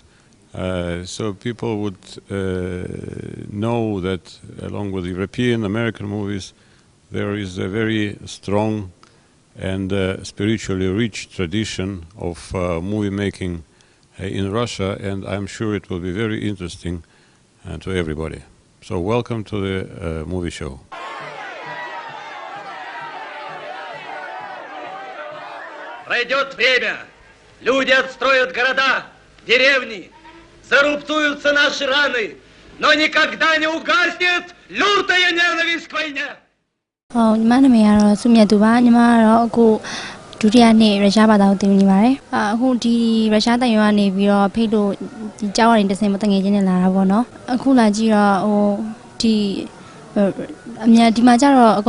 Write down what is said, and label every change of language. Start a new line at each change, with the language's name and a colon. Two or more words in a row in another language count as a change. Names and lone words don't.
English: So people would know that along with European, American movies, there is a very strong and spiritually rich tradition of movie making in Russia, and I'm sure it will be very interesting to everybody. So welcome to the movie show.
Russian: Пройдет время, люди отстроят города, деревни, зарубцуются наши раны, но никогда не угаснет лютая ненависть к войне.
Burmese: ညီမနာမည်ကတော့စုမြတ်သူပါညီမကတော့အခုဒုတိယနှစ်ရုရှားဘာသာကိုသင်နေပါတယ်အခုဒီရုရှားတိုင်ဝမ်ကနေပြီးတော့ဖိတ်လို့ဒီကျောင်းကနေတစ်ဆင့်မတငယ်ချင်းနဲ့လာတာပေါ့နော်အခုလာကြည့်တော့ဒီအများဒီမှာကျတော့အ